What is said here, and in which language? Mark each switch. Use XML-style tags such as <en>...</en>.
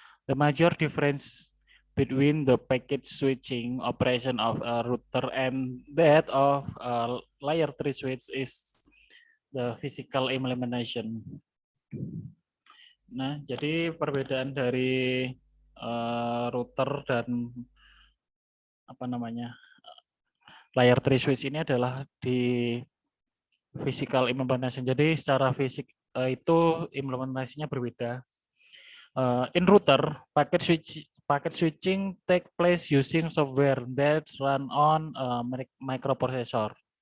<en>The major difference between the packet switching operation of a router and that of a layer 3 switch is the physical implementation.</en> <id>Nah, jadi perbedaan dari router dan apa namanya layer 3 switch ini adalah di physical implementation. Jadi secara fisik itu implementasinya berbeda.</id> <en>In router, packet switching take place using software that run on microprocessor.</en>